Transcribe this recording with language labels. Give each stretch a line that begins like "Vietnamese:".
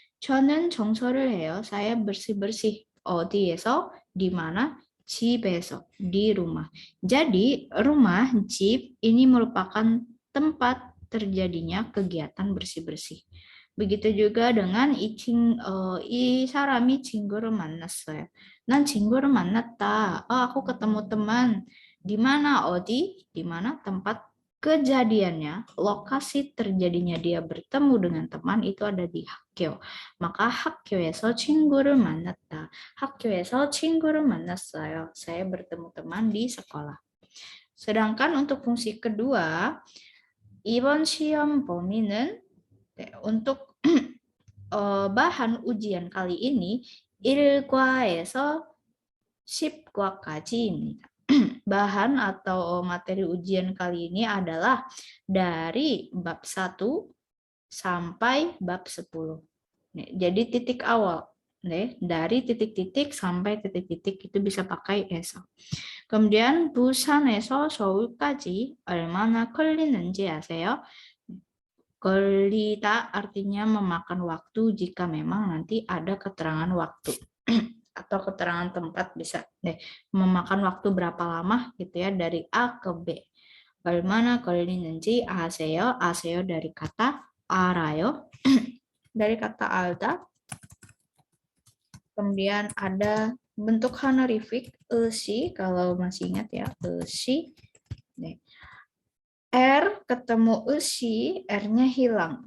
Korean: 저는 청소를 해요.
Indonesian: Saya bersih-bersih.
Korean: 어디에서?
Indonesian: Di mana?
Korean: 집에서.
Indonesian: Di rumah. Jadi rumah, 집, ini merupakan tempat terjadinya kegiatan bersih-bersih. Begitu juga dengan
Korean: 이 사람이 친구를 만났어요. 난 친구를 만났다.
Indonesian: Aku ketemu teman. Di mana? 어디? Di mana tempat kejadiannya, lokasi terjadinya dia bertemu dengan teman itu ada di 학교.
Korean: Maka 학교에서 친구를 만났다. 학교에서 친구를 만났어요.
Indonesian: Saya bertemu teman di sekolah. Sedangkan untuk fungsi kedua,
Korean: 이번 시험 범위는
Indonesian: untuk bahan ujian kali ini
Korean: 1과에서 10과까지입니다.
Indonesian: Bahan atau materi ujian kali ini adalah dari bab 1 sampai bab 10. Jadi titik awal. Dari titik-titik sampai titik-titik itu bisa pakai eso.
Korean: Kemudian 부산에서 서울까지 얼마나 걸리는지 아세요?
Indonesian: 걸리다 artinya memakan waktu jika memang nanti ada keterangan waktu atau keterangan tempat bisa memakan waktu berapa lama gitu ya dari A ke B.
Korean: 얼마나 걸리는지 아세요?
Indonesian: 아세요 dari kata 알아요. Dari kata alda. Kemudian ada bentuk honorific esi kalau masih ingat ya, esi. R ketemu esi, R-nya hilang.